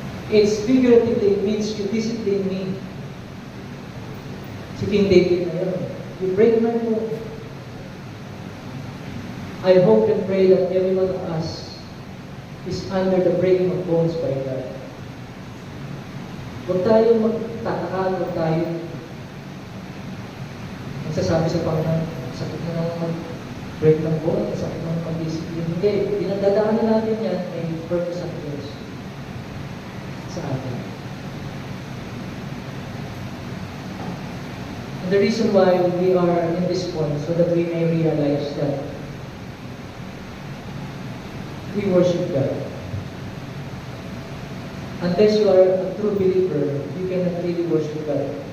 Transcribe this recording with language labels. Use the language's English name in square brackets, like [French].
[English] It's figuratively, it means you discipline me. [Filipino] Si King David na yun. [English] You break my bone. I hope and pray that every one of us is under the breaking of bones by God. [Filipino] Huwag tayo magtataka, huwag tayo magsasabi sa Panginoon, sakit na naman mag-break ng bone, sakit na naman mag-discipline. Hindi, pinagdadaanan natin yan, may purpose ang Diyos sa atin. [English] And the reason why we are in this point, so that we may realize that we worship God. Unless you are a true believer, you cannot really worship God.